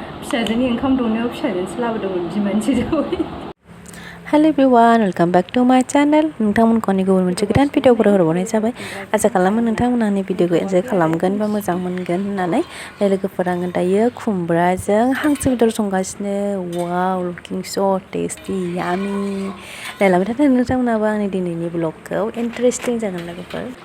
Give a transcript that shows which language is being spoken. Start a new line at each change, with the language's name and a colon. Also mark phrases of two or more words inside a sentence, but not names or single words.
Bodo: फिसाजोनि ओंखाम दौनायाव फिसाजोनसो लाबोदोंमोन बिमानोसो जाबाय।
English: Hello everyone welcome back to my channel
Bodo: नोंथांमोनखौ आंनि गुबुन मोनसे गोदान भिडिअफोराव हरबावनाय जाबाय। आसा खालामो नोंथांमोना आंनि भिडिअखौ एन्जय खालामगोन बा मोजां मोनगोन होननानै। लोगोफोर आङो दायो खुमब्राजों हांसो बेदर संगासिनो।
English: wow looking so tasty yummy.
Bodo: नायलांबाय थादो नोंथांमोनाबो आंनि दिनैनि ब्लगखौ इन्टारेस्टिं जागोन लोगोफोर।